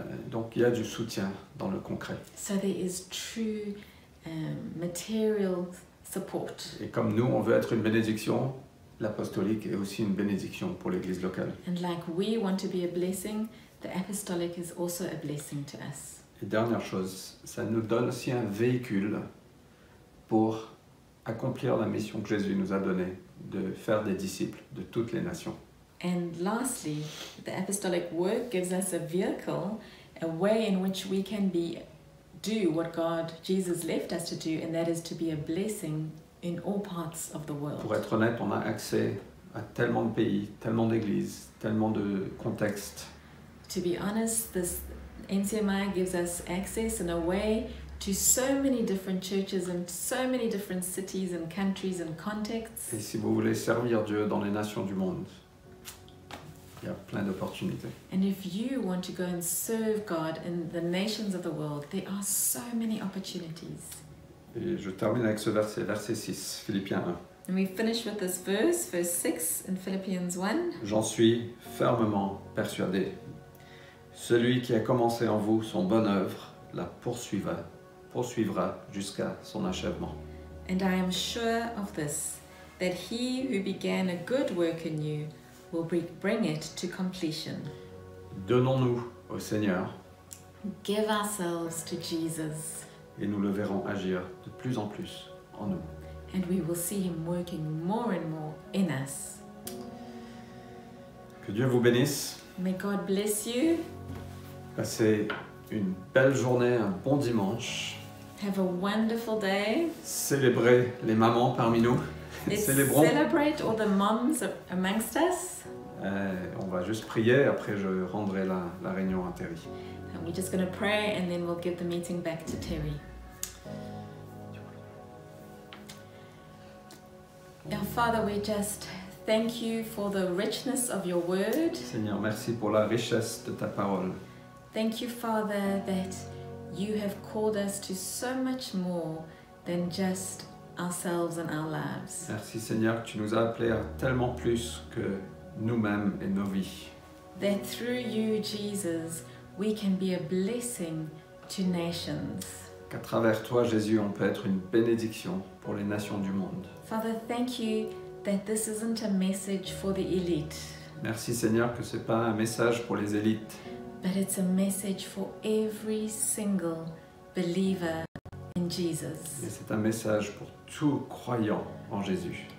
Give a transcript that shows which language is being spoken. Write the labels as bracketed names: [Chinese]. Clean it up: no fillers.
[French] Donc il y a du soutien dans le concret. [English] So there is true material support. [French] Et comme nous, on veut être une bénédiction, l'apostolique est aussi une bénédiction pour l'Église locale. [English] And like we want to be a blessing, the apostolic is also a blessing to us. [French] Et dernière chose, ça nous donne aussi un véhicule pour accomplir la mission que Jésus nous a donnée, de faire des disciples de toutes les nations. [English] And lastly, the apostolic work gives us a vehicle, a way in which we can do what Jesus left us to do, and that is to be a blessing in all parts of the world. [French] Pour être honnête, on a accès à tellement de pays, tellement d'églises, tellement de contextes. [English] To be honest, this NCMI gives us access in a way to so many different churches and so many different cities and countries and contexts. [French] Et si vous voulez servir Dieu dans les nations du monde, il y a plein d'opportunités. [English] And if you want to go and serve God in the nations of the world, there are so many opportunities. [French] Et je termine avec ce verset, verset 6, Philippiens 1. [English] And we finish with this verse 6 in Philippians 1. [French] J'en suis fermement persuadé. Celui qui a commencé en vous son bonne œuvre la poursuivra jusqu'à son achèvement. [English] And I am sure of this, that he who began a good work in you will bring it to completion. [French] Donnons-nous au Seigneur [English] Give ourselves to Jesus, [French] et nous le verrons agir de plus en plus en nous. [English] and we will see him working more and more in us. [French] Que Dieu vous bénisse. [English] May God bless you. [French] Passez une belle journée, un bon dimanche. [English] Have a wonderful day. [French] Célébrez les mamans parmi nous. [English] Let's [French] Célébrons. [English] celebrate all the moms amongst us. [French] On va juste prier, après je rendrai la réunion à Terry. [English] And we're just going to pray and then we'll give the meeting back to Terry. Our Father, we just thank you for the richness of your word. [French] Seigneur, merci pour la richesse de ta parole. [English] Thank you, Father, that you have called us to so much more than just ourselves and our lives. [French] Merci Seigneur que tu nous as appelés à tellement plus que nous-mêmes et nos vies. [English] That through you, Jesus, we can be a blessing to nations. [French] Qu'à travers toi, Jésus, on peut être une bénédiction pour les nations du monde. [English] Father, thank you that this isn't a message for the elite, [French] Merci Seigneur que ce n'est pas un message pour les élites, [English] but it's a message for every single believer in Jesus. [French] mais c'est un message pour tout croyant en Jésus.